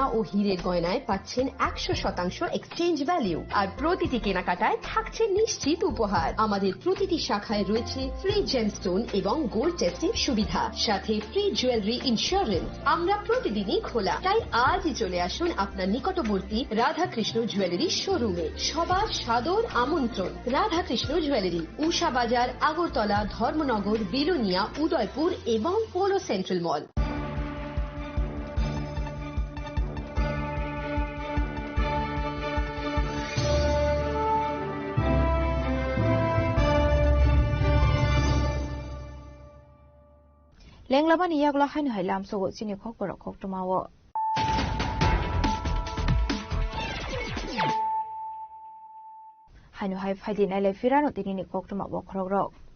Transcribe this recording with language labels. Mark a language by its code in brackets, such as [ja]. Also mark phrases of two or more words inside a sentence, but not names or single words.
[bn] ও হীরের গয়নায় পাচ্ছেন 100% [en] exchange value [bn] আর প্রতিটি কেনাকাটায় থাকছে নিশ্চিত উপহার আমাদের প্রতিটি শাখায় রয়েছে [en] free gemstone [bn] এবং [en] gold testing [bn] সুবিধা সাথে [en] free insurance [bn] আমরা প্রতিদিনই খোলা তাই আজই চলে আসুন আপনার নিকটবর্তী রাধাকৃষ্ণ জুয়েলারি শোরুমে সবার সাদর আমন্ত্রণ রাধাকৃষ্ণ জুয়েলারি উষা বাজার আগরতলা ধর্মনগর বিলোনিয়া উদয়পুর এবং পোলো সেন্ট্রাল মল [trp] Lenglaman iyagla hainu hai lam sogo chini khokporo khoktumawo hainu hai phaidi naile firano tinini khoktuma bo khorogrok